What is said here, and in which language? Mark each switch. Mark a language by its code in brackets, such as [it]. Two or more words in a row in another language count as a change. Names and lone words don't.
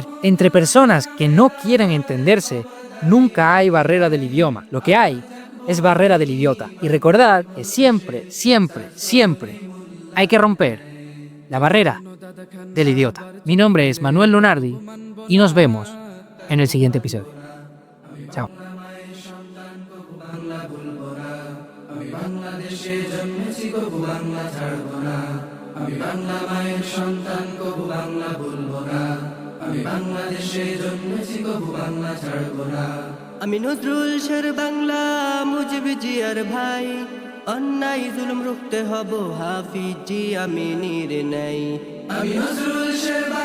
[es] Entre personas que no quieren entenderse, nunca hay barrera del idioma. Lo que hay es barrera del idiota. Y recordad que siempre, siempre, siempre hay que romper la barrera del idiota. Mi nombre es Manuel Lunardi y nos vemos en el siguiente episodio. Chao. [bn] আমি নজরুল শের বাংলা মুজিব জিয়ার ভাই অন্যায় জুলুম রুখতে হব হাফিজ জি আমিনীর নাই আমি নজরুল শের